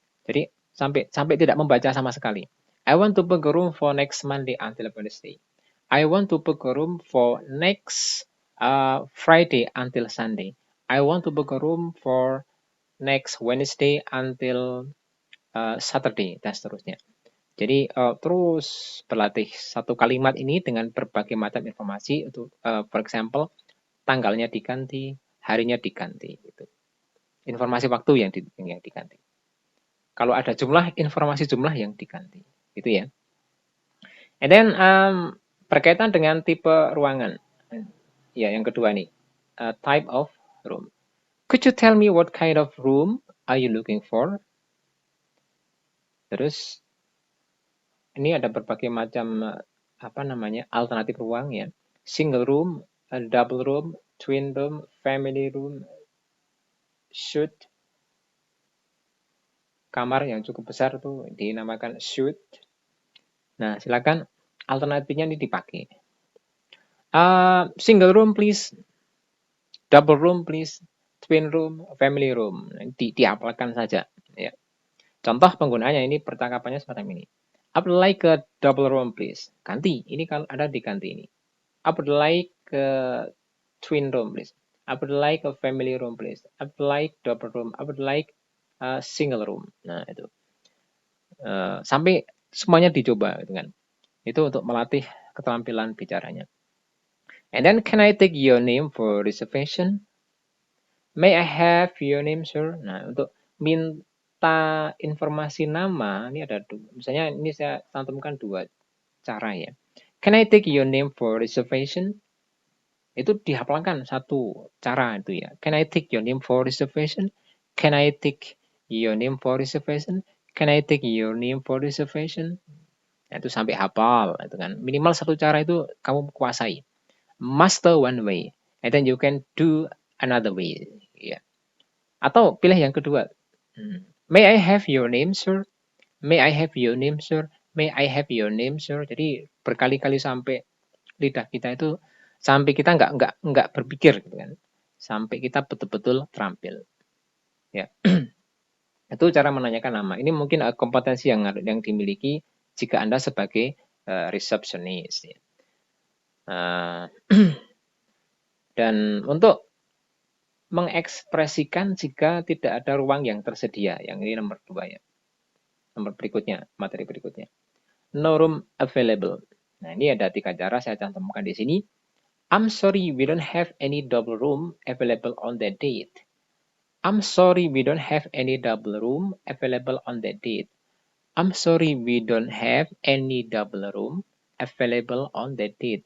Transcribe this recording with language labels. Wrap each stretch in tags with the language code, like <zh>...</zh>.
<id>Jadi sampai tidak membaca sama sekali.</id> <en>I want to book a room for next Monday until Wednesday. I want to book a room for next Friday until Sunday. I want to book a room for next Wednesday until Saturday,</en> <id>dan seterusnya. Jadi terus berlatih satu kalimat ini dengan berbagai macam informasi untuk</id> <en>for example</en> <id>tanggalnya diganti, harinya diganti gitu. Informasi waktu yang diganti. Kalau ada jumlah, informasi jumlah yang diganti. Gitu ya.</id> <en>And then</en> <id>berkaitan dengan tipe ruangan. Ya, yang kedua nih.</id> <en>Type of room. Could you tell me what kind of room are you looking for?</en> <id>Terus ini ada berbagai macam alternatif ruang ya.</id> <en>Single room, double room, twin room, family room, suite.</en> <id>Kamar yang cukup besar tuh dinamakan suite. Nah, silakan alternatifnya ini dipakai.</id> <en>Single room please, double room please, twin room, family room.</en> <id>Diapalkan saja. Ya. Contoh penggunaannya ini percakapannya seperti ini.</id> <en>I would like a double room please.</en> <id>Ganti. Ini kalau ada diganti ini.</id> <en>I would like a twin room please. I would like a family room please. I would like double room. I would like a single room.</en> <id>Nah itu. Sampai semuanya dicoba gitu kan. Itu untuk melatih keterampilan bicaranya.</id> <en>And then, can I take your name for reservation? May I have your name, sir?</en> <id>Nah, untuk minta informasi nama, ini ada dua. Misalnya ini saya cantumkan dua cara ya.</id> <en>Can I take your name for reservation?</en> <id>Itu dihafalkan satu cara itu ya.</id> <en>Can I take your name for reservation? Can I take your name for reservation? Can I take your name for reservation?</en> <id>Nah, itu sampai hafal itu kan. Minimal satu cara itu kamu kuasai.</id> <en>Master one way, and then you can do another way.</en> <id>Ya. Atau pilih yang kedua.</id> <en>May I have your name, sir? May I have your name, sir? May I have your name, sir?</en> <id>Jadi berkali-kali sampai lidah kita itu sampai kita nggak berpikir gitu kan. Sampai kita betul-betul terampil. Ya. Itu cara menanyakan nama. Ini mungkin kompetensi yang dimiliki jika Anda sebagai resepsionis. Ya. Dan untuk mengekspresikan jika tidak ada ruang yang tersedia. Yang ini nomor 2 ya. Nomor berikutnya, materi berikutnya.</id> <en>No room available.</en> <id>Nah, ini ada 3 cara saya cantumkan di sini.</id> <en>I'm sorry we don't have any double room available on that date. I'm sorry we don't have any double room available on that date. I'm sorry we don't have any double room available on that date.</en>